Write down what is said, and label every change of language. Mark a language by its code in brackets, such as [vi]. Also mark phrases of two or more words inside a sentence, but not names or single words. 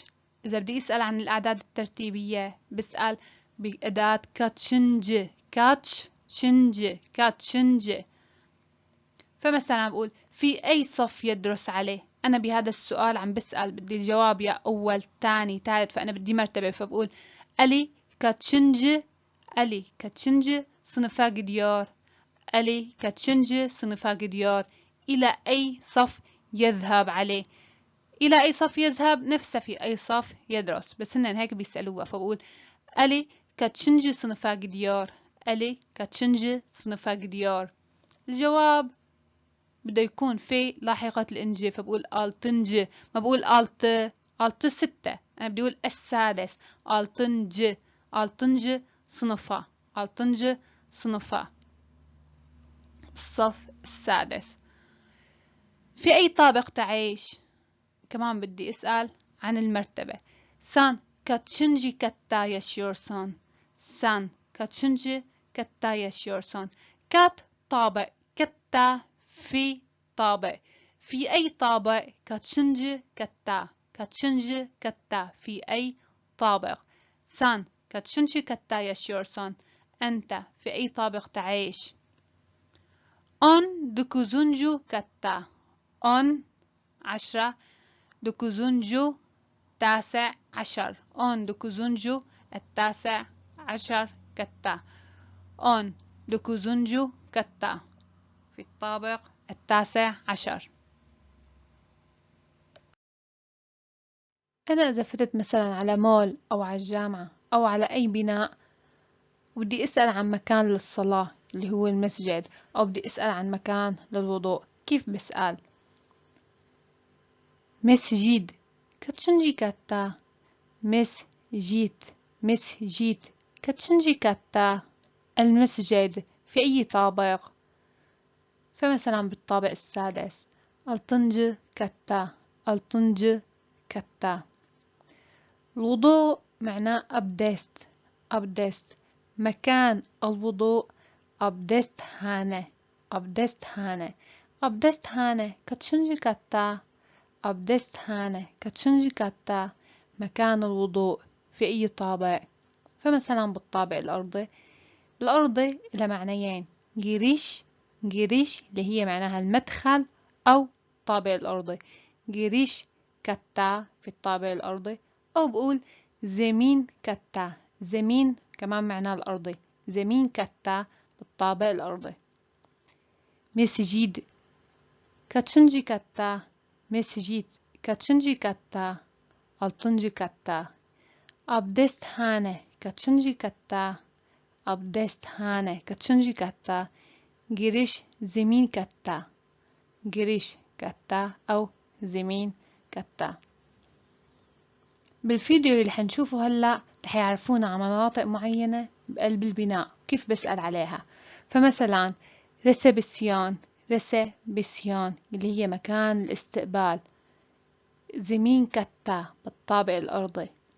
[ar] إذا بدي أسأل عن الأعداد الترتيبية بسأل بأداة كاتشنج. فمثلا بقول في أي صف يدرس عليه أنا بهذا السؤال عم بسأل بدي الجواب يا أول تاني ثالث، فأنا بدي مرتبة، فبقول ألي kaçıncı ألي [tr] kaçıncı sınıfa gidiyor [ar] ألي [tr] kaçıncı sınıfa gidiyor [ar] إلى أي صف يذهب عليه إلى أي صف يذهب نفسه في أي صف يدرس، بس هن هيك بيسألوها، فبقول ألي [tr] kaçıncı sınıfa gidiyor [ar] ألي [tr] kaçıncı sınıfa gidiyor. [ar] الجواب بده يكون في لاحقة الإنجي، فبقول altıncı، ما بقول altı ستة، أنا بدي أقول السادس [tr] altıncı sınıfa [ar] الصف السادس. في أي طابق تعيش؟ كمان بدي أسأل عن المرتبة. [tr] Sen kaçıncı katta yaşıyorsun? Sen kaçıncı katta yaşıyorsun? [ar] كات طابق كتا في طابق في أي طابق [tr] kaçıncı katta [ar] في أي طابق. [tr] Sen kaçıncı katta yaşıyorsun? [ar] أنت في أي طابق تعيش؟ 19. katta 10 9 تاسع عشر 19 التاسع عشر كتا 19 كتا في الطابق التاسع عشر. أنا إذا فتت مثلا على مول أو على الجامعة أو على أي بناء وبدي أسأل عن مكان للصلاة اللي هو المسجد، أو بدي أسأل عن مكان للوضوء، كيف بسأل؟ مسجد [tr] kaçıncı katta [ar] مسجد [tr] kaçıncı katta [ar] المسجد في أي طابق؟ فمثلا بالطابق السادس [tr] altıncı katta. [ar] الوضوء معناه أبدست مكان الوضوء أبدستهانة [tr] kaçıncı katta kaçıncı katta [ar] مكان الوضوء في أي طابق. فمثلا بالطابق الأرضي لها معنيين، جريش اللي هي معناها المدخل أو الطابق الأرضي، [tr] giriş katta [ar] في الطابق الأرضي، أو بقول [tr] zemin katta, [ar] زمين كمان معناه الأرضي، [tr] zemin katta [ar] بالطابق الأرضي. [tr] مسجد kaçıncı katta مسجد kaçıncı katta altıncı katta. Abdesthane kaçıncı katta abdesthane kaçıncı katta. giriş zemin katta أو zemin katta. [ar] بالفيديو اللي حنشوفه هلأ رح يعرفونا على مناطق معينة بقلب البناء كيف بسأل عليها. فمثلا ريسبسيون اللي هي مكان الاستقبال، [tr] zemin katta [ar] بالطابق الأرضي.